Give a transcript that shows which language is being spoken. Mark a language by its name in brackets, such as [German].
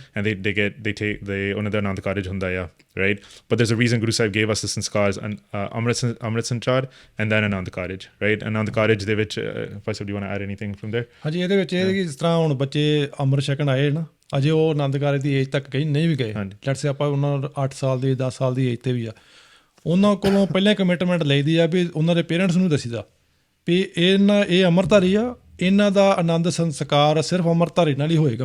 [English] And they [Punjabi] ਉਹਨਾਂ ਦਾ ਆਨੰਦ ਕਾਰਜ ਹੁੰਦਾ ਆ, right? [English] But there's a reason Guru Sahib gave us the sanskars, Amrit Sanchar and then Anand Karaj, right? [Punjabi] Anand Karaj ਦੇ ਵਿੱਚ [English] Faisal, do you want to add anything from there? [Punjabi] ਹਾਂਜੀ, ਇਹਦੇ ਵਿੱਚ ਇਹ ਕਿ ਜਿਸ ਤਰ੍ਹਾਂ ਹੁਣ ਬੱਚੇ ਅੰਮ੍ਰਿਤ ਛਕਣ ਆਏ ਨਾ, ਅਜੇ ਉਹ ਆਨੰਦ ਕਾਰਜ ਦੀ ਏਜ ਤੱਕ ਕਈ ਨਹੀਂ ਵੀ ਗਏ। [English] let's say [Punjabi] ਆਪਾਂ ਉਹਨਾਂ 8 ਸਾਲ ਦੀ 10 ਸਾਲ ਦੀ ਏਜ ਤੇ ਵੀ ਆ, ਉਹਨਾਂ ਕੋਲੋਂ ਪਹਿਲਾਂ ਕਮਿਟਮੈਂਟ ਲਈਦੀ ਆ ਵੀ ਉਹਨਾਂ ਦੇ ਪੇਰੈਂਟਸ ਨੂੰ ਦੱਸੀਦਾ ਵੀ ਇਹ ਅੰਮ੍ਰਿਤਧਾਰੀ ਆ, ਇਹਨਾਂ ਦਾ ਆਨੰਦ ਸੰਸਕਾਰ ਸਿਰਫ ਅੰਮ੍ਰਿਤਧਾਰੀ ਨਾਲ ਹੀ ਹੋਏਗਾ।